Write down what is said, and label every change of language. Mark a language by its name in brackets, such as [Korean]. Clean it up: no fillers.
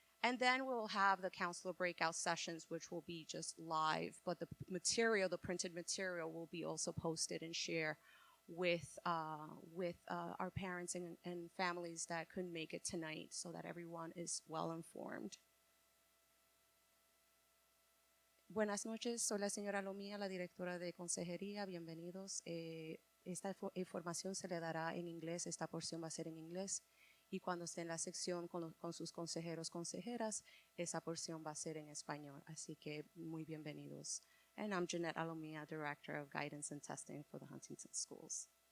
[English] And then we'll have the counselor breakout sessions, which will be just live, but the material, the printed material, will be also posted and shared with our parents and families that couldn't make it tonight, so that everyone is well informed. [Spanish] Buenas noches, soy la señora Lomía, la directora de consejería. Bienvenidos. Esta información se le dará en inglés, esta porción va a ser en inglés. Y cuando esté en la sección con sus consejeros, consejeras, esa porción va a ser en español. Así que muy bienvenidos. [English] And I'm Jeanette Alomia, Director of Guidance and Testing for the Huntington Schools.